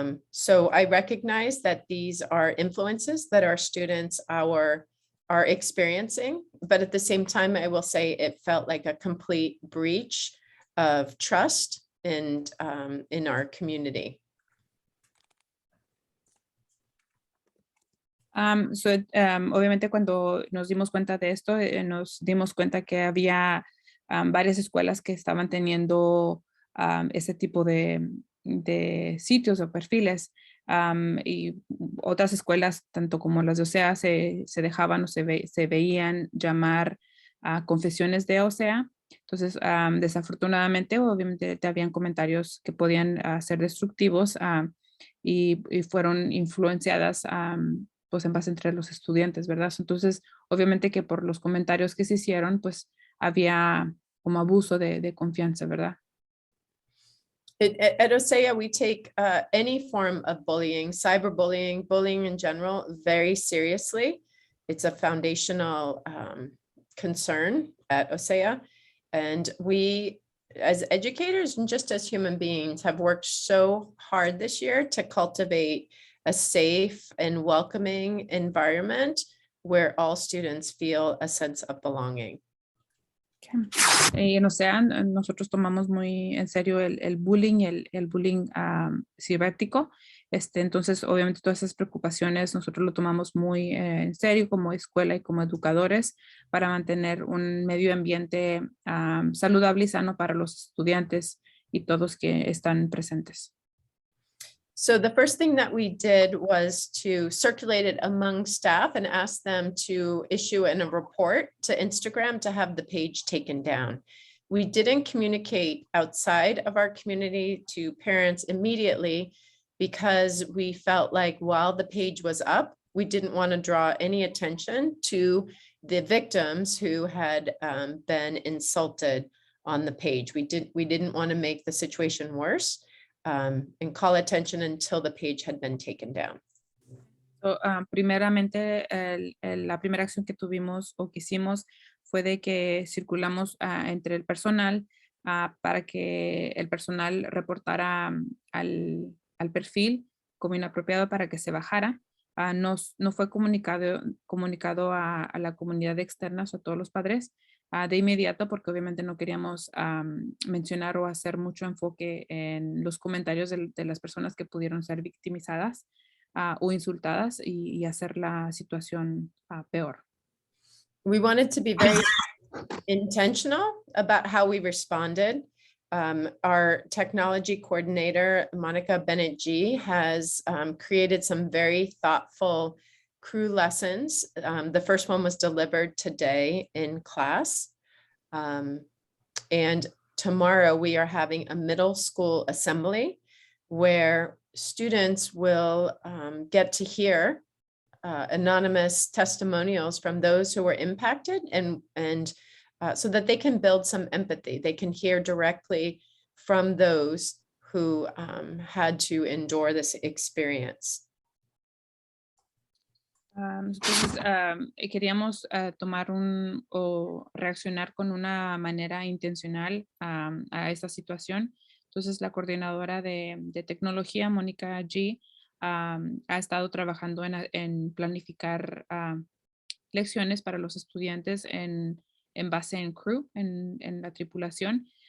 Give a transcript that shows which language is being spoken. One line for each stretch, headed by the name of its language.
English: So I recognize that these are influences that our students are experiencing, but at the same time, I will say it felt like a complete breach of trust in our community.
Spanish: Obviamente cuando nos dimos cuenta de esto, nos dimos cuenta que había varias escuelas que estaban teniendo ese tipo de sitios o perfiles, y otras escuelas, tanto como las de OCEA, se dejaban o se veían llamar confesiones de OCEA. Entonces, desafortunadamente, obviamente habían comentarios que podían ser destructivos y fueron influenciadas pues en base entre los estudiantes, ¿verdad? Entonces, obviamente que por los comentarios que se hicieron, pues había como abuso de confianza, ¿verdad?
English: At OCEA, we take any form of bullying, cyberbullying, bullying in general, very seriously. It's a foundational concern at OCEA. And we, as educators and just as human beings, have worked so hard this year to cultivate a safe and welcoming environment where all students feel a sense of belonging.
Spanish: Y en OCEA nosotros tomamos muy en serio el bullying, el bullying cibernético. Entonces, obviamente, todas esas preocupaciones nosotros lo tomamos muy en serio como escuela y como educadores para mantener un medio ambiente saludable y sano para los estudiantes y todos que están presentes.
English: So the first thing that we did was to circulate it among staff and ask them to issue a report to Instagram to have the page taken down. We didn't communicate outside of our community to parents immediately because we felt like while the page was up, we didn't want to draw any attention to the victims who had been insulted on the page. We didn't want to make the situation worse and call attention until the page had been taken down.
Spanish: So, primeramente, la primera acción que tuvimos o que hicimos fue de que circulamos entre el personal para que el personal reportara al perfil como inapropiado para que se bajara. No fue comunicado a la comunidad externa, o a todos los padres, de inmediato, porque obviamente no queríamos mencionar o hacer mucho enfoque en los comentarios de las personas que pudieron ser victimizadas o insultadas y hacer la situación peor.
English: We wanted to be very intentional about how we responded. Our technology coordinator, Monica Bennett-G, has created some very thoughtful crew lessons. The first one was delivered today in class. And tomorrow we are having a middle school assembly where students will get to hear anonymous testimonials from those who were impacted and so that they can build some empathy. They can hear directly from those who had to endure this experience.
Spanish: Entonces, queríamos tomar o reaccionar con una manera intencional a esta situación. Entonces, la coordinadora de tecnología, Mónica G, ha estado trabajando en planificar lecciones para los estudiantes en base en crew, en la tripulación.